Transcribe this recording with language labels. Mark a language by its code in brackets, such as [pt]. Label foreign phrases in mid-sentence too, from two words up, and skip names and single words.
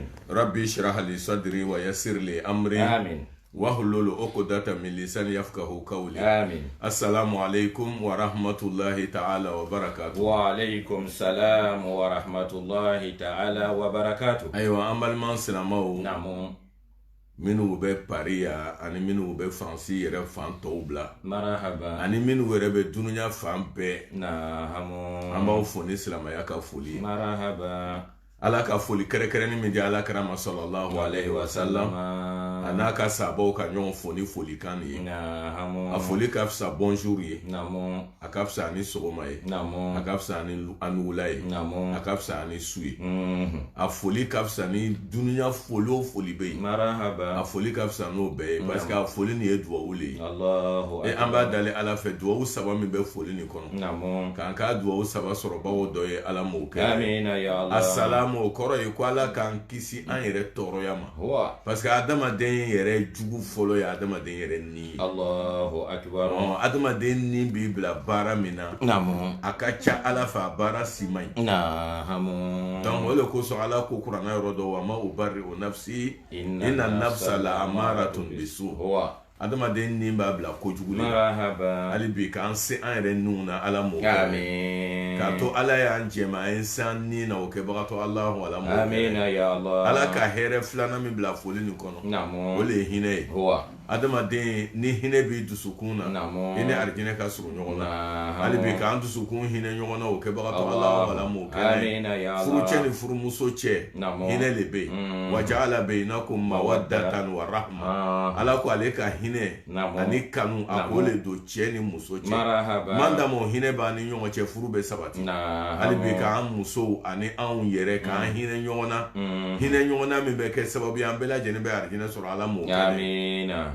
[ar] ربي اشرح لي صدري ويسر لي أمري. آمين. واحلل عقدة من لساني يفقهوا قولي. آمين. السلام عليكم ورحمة الله تعالى وبركاته. وعليكم السلام ورحمة الله تعالى وبركاته. أيوة أمال ما سلامو. نعم. [bm] minnu bɛ Paris ya ani minnu bɛ France yɛrɛ fan tɔw bila. Marahaba. Ani minnu yɛrɛ bɛ dunuya fan bɛɛ. Nahamu. An b'aw fo ni silamɛya ka foli ye. Marahaba. Ala ka foli kɛrɛkɛrɛnni min di Ala Kirama [ar] صلى الله عليه وسلم [bm] a n'a ka sahabaw ka ɲɔgɔn fo ni folikan ye. Nahamu. A foli ka fisa bonjour ye. Namu. A ka fisa ni sɔgɔma ye. Namu. A ka fisa ni wula ye. Namu. A ka fisa ni su ye. A foli ka fisa ni dunuya foli o foli bɛ yen. Marahaba. A foli ka fisa n'o bɛɛ ye [fr] parce que [bm] a foli nin ye duwawu le ye. [ar] الله أكبر. [bm] An b'a dalen Ala fɛ duwawu saba min bɛ foli nin kɔnɔ. Namu. K'an ka duwawu saba sɔrɔ bawo dɔ ye Ala m'o kɛ. [ar] آمين يا الله. [bm] Assalamu o kɔrɔ ye ko Ala k'an kisi an yɛrɛ tɔɔrɔya ma. [fr] Parce que [bm] adamaden yɛrɛ jugu fɔlɔ ye adamaden yɛrɛ ni ye. [ar] الله أكبر. [bm] Adamaden ni b'i bila baara min na. Namu. A ka ca Ala fɛ a baara si man ɲi. Namu. Donc o de kosɔn Ala ko kuranna yɔrɔ dɔ [ar] وما أبرئ نفسي إن النفس لأمارة بالسوء. [bm] Adamaden ni b'a bila kojugu le. Marahaba. Hali bi k'an se an yɛrɛ niw na Ala m'o kɛ. Amin. K'a to Ala y'an jɛma an ye se an ni na o kɛbagatɔ Alahu Ala m'o kɛ. [ar] آمين يا الله. [bm] Ala ka hɛrɛ filanan min bila foli nin kɔnɔ. Namu. O le ye hinɛ ye. Adamaden ni hinɛ b'i dusukun na. Namu. I ni arijinɛ ka surun ɲɔgɔn na. Namu. Hali bi k'an dusukun hinɛ ɲɔgɔn na o kɛbagatɔ Alahu Ala m'o kɛ. [ar] آمين يا الله. [bm] Furu cɛ ni furumuso cɛ. Namu. Hinɛ le bɛ yen. [ar] وجعل بينكم مودة ورحمة. [bm] Ala ko ale ka hinɛ ani kanu a ko le don cɛ ni muso cɛ. Marahaba. Man dama o hinɛ b'an ni ɲɔgɔn cɛ furu bɛ sabati. Hali bi k'an musow ani anw yɛrɛ k'an hinɛ ɲɔgɔn na. Hinɛ ɲɔgɔn na min bɛ kɛ sababu ye an bɛɛ lajɛlen bɛ arijinɛ sɔrɔ Ala m'o kɛ. Amina.